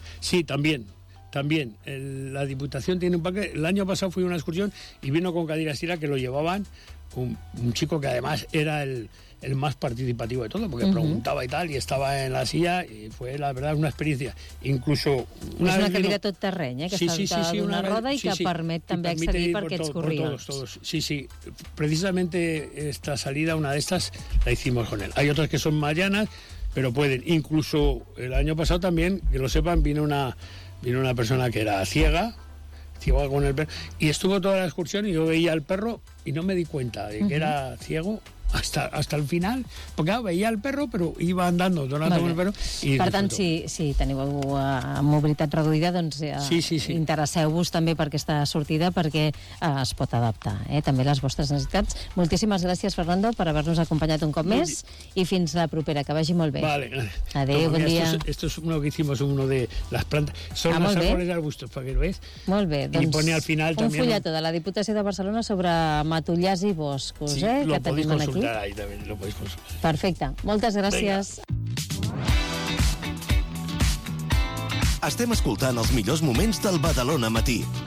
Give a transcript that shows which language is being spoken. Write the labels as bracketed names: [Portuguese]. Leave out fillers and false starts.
[Spanish] Sí, también. También. La Diputación tiene un paquete. El año pasado fui a una excursión y vino con cadira asistida, que lo llevaban un chico que además era el más participativo de todo, porque preguntaba y tal, y estaba en la silla, y fue, la verdad, una experiencia. Incluso una es una cadira vino... [Catalan] tot terreny, que salta d'una roda y que permet també accedir per aquests corrients. Sí. [Spanish] Precisamente esta salida, una de estas, la hicimos con él. Hay otras que son más llanas, pero pueden. Incluso el año pasado también, que lo sepan, vino una persona que era ciega, con el perro, y estuvo toda la excursión y yo veía al perro y no me di cuenta de que era ciego hasta el final, porque claro, veía al perro pero iba andando, donando con el perro y [Catalan] per tant, si teniu algú amb mobilitat reduïda, doncs sí. Interesseu-vos també per aquesta sortida perquè es pot adaptar també les vostres necessitats. Moltíssimes gràcies, Fernando, per haver-nos acompanyat un cop més i fins la propera, que vagi molt bé. [Spanish] Vale. [Catalan] Adéu, bon dia. [Spanish] Esto es uno que hicimos, uno de las plantas. Son los árboles de arbustos, perquè lo ves. [Catalan] Molt bé. [Spanish] Y pone al final [Catalan] un fulletó de la Diputació de Barcelona sobre matollars i boscos, sí, que tenim aquí. [Spanish] Sí, lo podéis consultar. [Catalan] Perfecte. Moltes gràcies. [Spanish] Venga. [Catalan] Estem escoltant els millors moments del Badalona Matí.